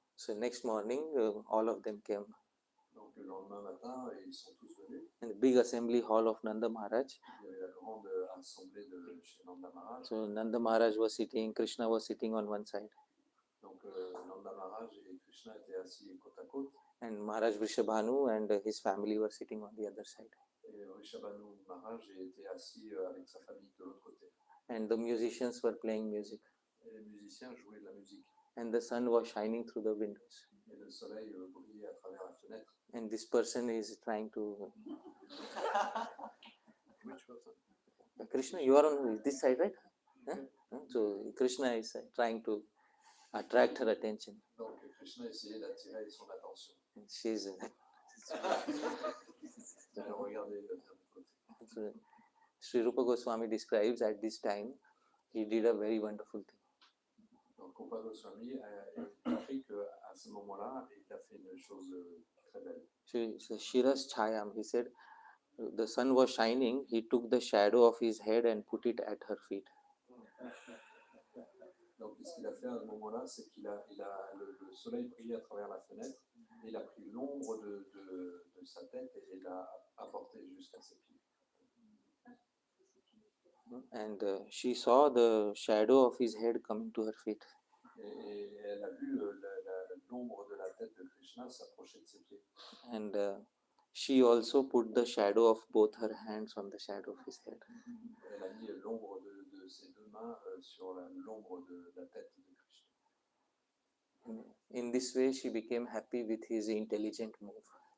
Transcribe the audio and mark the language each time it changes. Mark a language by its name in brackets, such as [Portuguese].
[English] So next morning, all of them came. [French] Donc le lendemain matin, ils sont tous venus. [English] In the big assembly hall of Nanda Maharaj. [French] Il y avait la grande assemblée de chez Nanda Maharaj. [English] So Nanda Maharaj was sitting, Krishna was sitting on one side. [French] Donc Nanda Maharaj et Krishna étaient assis côte à côte. [English] And Maharaj Vrishabhanu and his family were sitting on the other side. [French] Et Vrishabhanu Maharaj était assis avec sa famille de l'autre côté. [English] And the musicians were playing music. [French] Et les musiciens jouaient de la musique. [English] And the sun was shining through the windows. [French] Et le soleil brillait à travers la fenêtre. [English] And this person is trying to... Which person? Krishna, you are on this side, right? Huh? So Krishna is trying to attract her attention. [French] Donc Krishna essayait d'attirer son attention. [English] And she's [French] Regardez de l'autre côté. [English] Sri Rupa Goswami describes at this time he did a very wonderful thing. [French] Donc Rupa Goswami écrit qu'à ce moment-là, il a fait une chose très belle. [English] Shiras Chayam, he said, the sun was shining, he took the shadow of his head and put it at her feet. [French] Donc ce qu'il a fait à ce moment-là, c'est le soleil brillait à travers la fenêtre, et il a pris l'ombre de sa tête et l'a apporté jusqu'à ses pieds. [English] And she saw the shadow of his head coming to her feet. [French] Et elle a vu l'ombre de la tête de Krishna s'approcher de ses pieds. [English] And she also put the shadow of both her hands on the shadow of his head. [French] Elle a mis l'ombre de ses deux mains sur l'ombre de la tête de Krishna. [English] In this way, she became happy with his intelligent move.